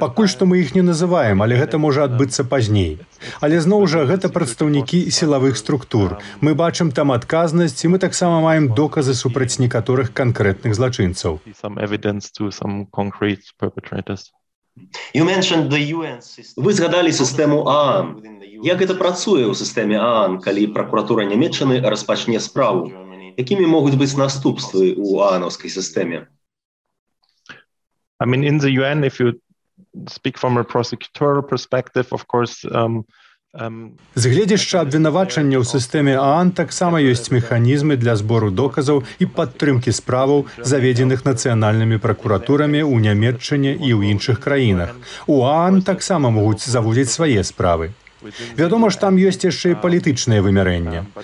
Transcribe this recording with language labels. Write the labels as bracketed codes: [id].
[be] Пакуль што мы іх не называем, але гэта можа адбыцца пазней. Але зноў жа, гэта прадстаўнікі сілавых структур. Мы бачым там адказнасць, і мы таксама маем доказы супраць некаторых канкрэтных злачынцаў. [en] Some evidence to some concrete perpetrators. You mentioned the UN system. [be] Вы згадалі сістэму ААН. Як гэта працуе ў сістэме ААН, калі пракуратура Нямеччыны распачне справу? Якімі могуць быць наступствы ў ААНаўскай сістэме? [en] I mean, in the UN, if you speak from a prosecutorial perspective, of course. [be] З гледзяшча абвінавачання ў сістэме ААН таксама ёсць механізмы для збору доказаў і падтрымкі справаў, заведзеных нацыянальнымі пракуратурамі ў Нямеччыне і ў іншых краінах. У ААН таксама могуць заводзіць свае справы. Вядома ж, там ёсць яшчэ і палітычнае вымярэнне.